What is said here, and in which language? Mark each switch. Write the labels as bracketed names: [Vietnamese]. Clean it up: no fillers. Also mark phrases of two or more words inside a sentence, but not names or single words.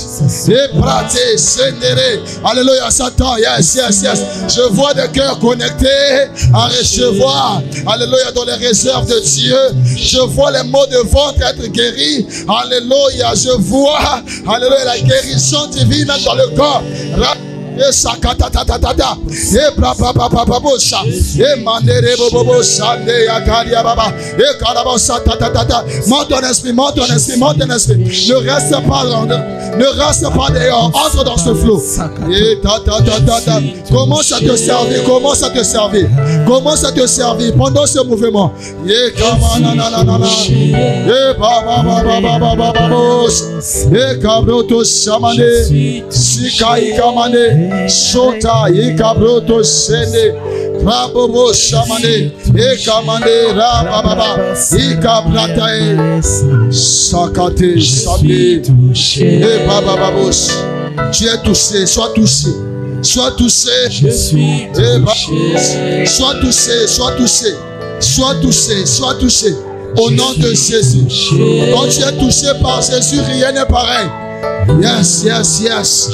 [French] Et prate, sénéré. Alléluia, Satan. [English] Yes, yes, yes. [French] Je vois des cœurs connectés à recevoir. Alléluia, dans les réserves de Dieu. Je vois les maux de ventre être guéris. Alléluia, je vois. Alléluia, la guérison divine dans le corps. Et sakatatatata, et brababababosha, et manere bobobosa, et akaria baba, et karabosa tatatata. Monte ton esprit, monte ton esprit, monte ton esprit. Ne reste pas dehors, entre dans ce flot. Et tatatata. Commence à te servir, commence à te servir, commence à te servir pendant ce mouvement. Et kamananana, et bababababababos, et kabroto shamane, sikai kamane. Sota ikabroto sende rabobo shamane ekamane rababa ikabratae sakate sabe et babababos. Tu es touché, sois touché. Sois touché. Je suis touché. Sois touché, sois touché. Sois touché, sois touché. Au nom de Jésus. Quand tu es touché par Jésus, rien n'est pareil. [English] Yes, yes, yes.